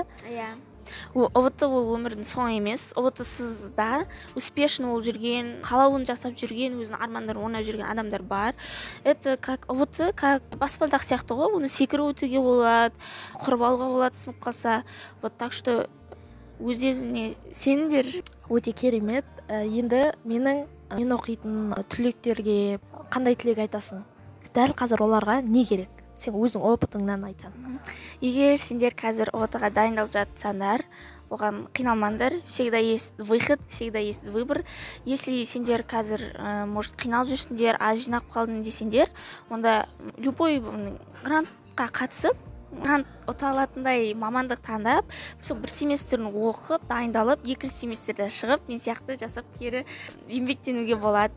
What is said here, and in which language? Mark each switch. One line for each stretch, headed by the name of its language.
Kazakh: иә? ұбт ол өмірдің соңы емес, ұбт-сыз да успешный болып жүрген, қалауын жасап жүрген, өзінің армандарын орындап жүрген адамдар бар.
Russian: Это как
Kazakh: ұбт, как баспалдақ сияқты ғой, оны секіріп өтуге болады, құрып алуға болады сынып қалса.
Russian: Вот так что
Kazakh: өз-өзіңе сендер. Өте керемет. Енді мен оқитын түлектерге қандай тілек айтасың? Дәл қазір оларға не керек? сен өзің опытыңнан айтсаң. Егер сендер қазір ООТ-ға дайындалып жатсаңдар, оған қиналмаңдар.
Russian: Всегда есть выход, всегда есть выбор. Если
Kazakh: сендер қазір может қиналып жүрсіңдер, аз жинап қалдың десеңдер, онда любой грантқа қатысып, грант ұта алатындай мамандық таңдап, сол бір семестрін оқып, дайындалып, екінші семестрде шығып, мен сияқты жасап кері еңбектенуге болады.